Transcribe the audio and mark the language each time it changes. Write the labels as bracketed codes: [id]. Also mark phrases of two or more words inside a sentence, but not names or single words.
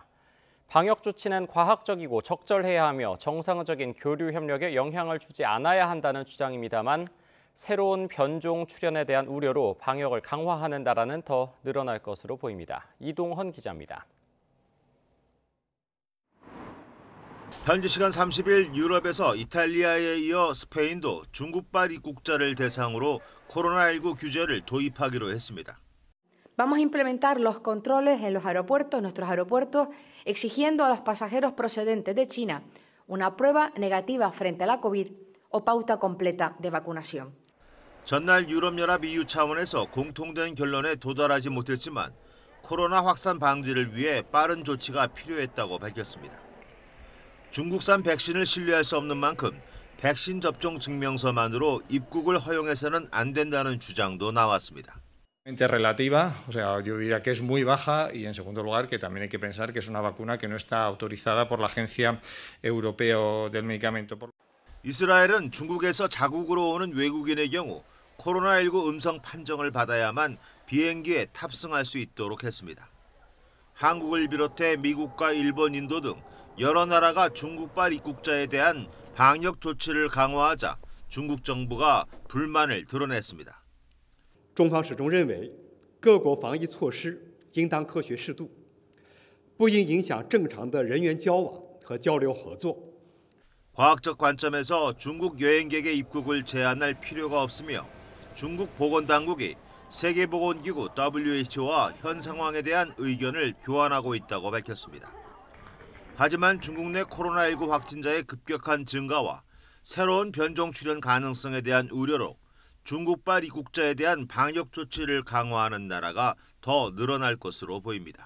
[ko] 방역 조치는 과학적이고 적절해야 하며 정상적인 교류 협력에 영향을 주지 않아야 한다는 주장입니다만 새로운 변종 출현에 대한 우려로 방역을 강화하는 나라는 더 늘어날 것으로 보입니다. 이동헌 기자입니다. 현지 시간 30일 유럽에서 이탈리아에 이어 스페인도 중국발 입국자를 대상으로 코로나19 규제를 도입하기로 했습니다. [es] Vamos a implementar los controles en los aeropuertos, nuestros aeropuertos, exigiendo a los pasajeros procedentes de China una prueba negativa frente a la COVID o pauta completa de vacunación. [ko] 전날 유럽연합 EU 차원에서 공통된 결론에 도달하지 못했지만 코로나 확산 방지를 위해 빠른 조치가 필요했다고 밝혔습니다. 중국산 백신을 신뢰할 수 없는 만큼 백신 접종 증명서만으로 입국을 허용해서는 안 된다는 주장도 나왔습니다. [es] Relativa, o sea, yo diría que es muy baja y en segundo lugar que también hay que pensar que es una vacuna que no está autorizada por la Agencia Europea del Medicamento. [ko] 이스라엘은 중국에서 자국으로 오는 외국인의 경우 코로나19 음성 판정을 받아야만 비행기에 탑승할 수 있도록 했습니다. 한국을 비롯해 미국과 일본, 인도 등 여러 나라가 중국발 입국자에 대한 방역 조치를 강화하자 중국 정부가 불만을 드러냈습니다. [zh] 中方始终认为，各国防疫措施应当科学适度，不应影响正常的人员交往和交流合作。 [ko] 과학적 관점에서 중국 여행객의 입국을 제한할 필요가 없으며 중국 보건당국이 세계보건기구 WHO와 현 상황에 대한 의견을 교환하고 있다고 밝혔습니다. 하지만 중국 내 코로나19 확진자의 급격한 증가와 새로운 변종 출현 가능성에 대한 우려로 중국발 입국자에 대한 방역 조치를 강화하는 나라가 더 늘어날 것으로 보입니다.